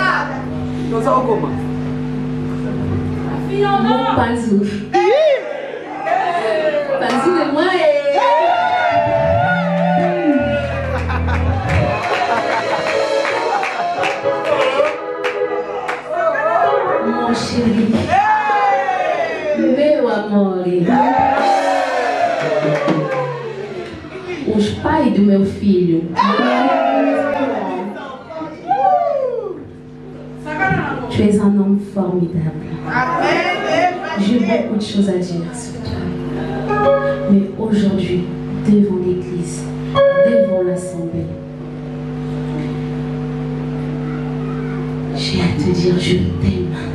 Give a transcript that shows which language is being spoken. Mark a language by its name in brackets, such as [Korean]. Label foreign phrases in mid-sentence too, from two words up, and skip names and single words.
[French] Mon Pazou. Pazou et moi mon chéri. [Portuguese] Meu amor. Os pais do meu filho. [French] Tu es un homme formidable. J'ai beaucoup de choses à dire sur toi. Mais aujourd'hui, devant l'église, devant l'assemblée, j'ai à te dire je t'aime.